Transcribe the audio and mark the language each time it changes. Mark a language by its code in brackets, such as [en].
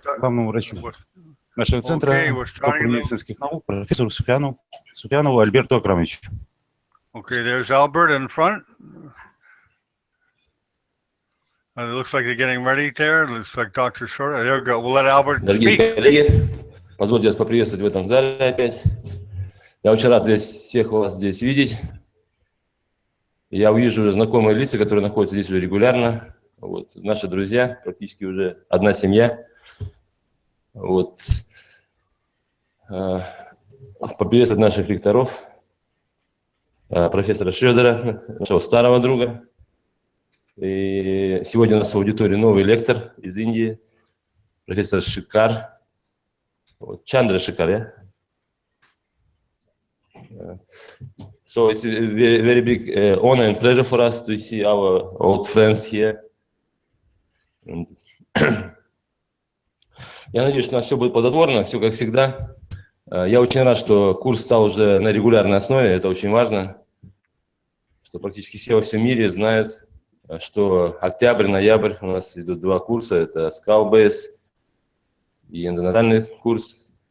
[ru] главному врачу нашего центра доктору медицинских наук, профессору Суфьянову Альберту Акрамовичу. [en] Okay, there's Albert in front. It looks like they're getting ready there. It looks like Dr. Short. There we go. We'll let Albert speak. [ru] Дорогие коллеги, позвольте вас поприветствовать в этом зале опять. Я очень рад всех вас здесь видеть. Я увижу уже знакомые лица, которые находятся здесь уже регулярно. Вот, наши друзья, практически уже одна семья. Вот. Поприветствовать наших лекторов, профессора Шредера, нашего старого друга. И сегодня у нас в аудитории новый лектор из Индии, профессор Шикар, вот, Чандра Шикар, yeah? [en] So it's a very big honor and pleasure for us to see our old friends here. [ru] Я надеюсь, что у нас все будет плодотворно, все как всегда. Я очень рад, что курс стал уже на регулярной основе, это очень важно, что практически все во всем мире знают, что октябрь, ноябрь у нас идут два курса, это Skull Base и эндонатальный курс.